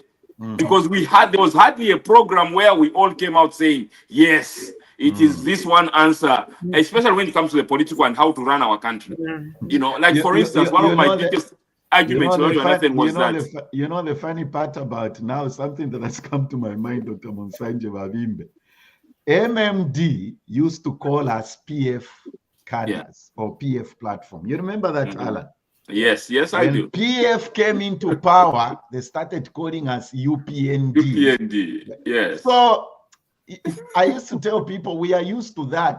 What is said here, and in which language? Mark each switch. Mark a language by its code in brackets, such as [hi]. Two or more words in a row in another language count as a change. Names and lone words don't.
[en] Because there was hardly a program where we all came out saying, yes, it is this one answer, especially when it comes to the political and how to run our country. You know, like for instance, one of my biggest argument was that. The funny part about now, something that has come to my mind, Dr. Monsanje Vavimbe. MMD used to call us PF cadres or PF platform. You remember that, Alan? Yes, I do. When PF came into power, they started calling us UPND. UPND, yes. So I used to tell people we are used to that.